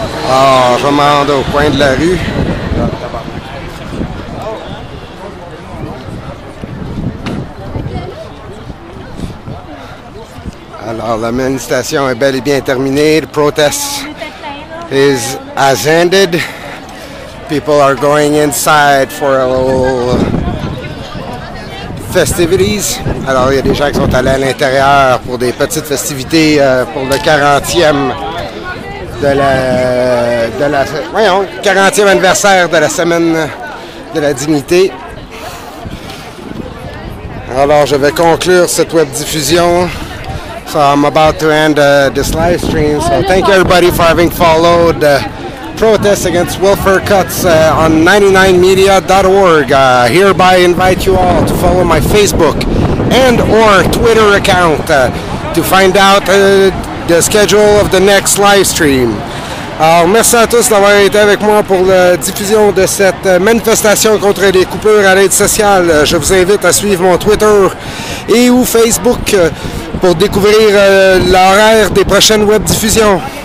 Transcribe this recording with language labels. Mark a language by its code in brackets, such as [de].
[fr] Ah, je m'en rends au coin de la rue. Alors, la manifestation est bel et bien terminée. [en] The protest has ended. People are going inside for a little festivities. [fr] Alors, il y a des gens qui sont allés à l'intérieur pour des petites festivités pour le 40e de la 40e anniversaire de la Semaine de la Dignité. Alors, je vais conclure cette web diffusion [en] So I'm about to end this live stream. So thank you everybody for having followed protests against welfare cuts on 99media.org. Hereby invite you all to follow my Facebook and or Twitter account to find out the schedule of the next live stream. [fr] Alors, merci à tous d'avoir été avec moi pour la diffusion de cette manifestation contre les coupures à l'aide sociale. Je vous invite à suivre mon Twitter et ou Facebook pour découvrir l'horaire des prochaines web diffusions.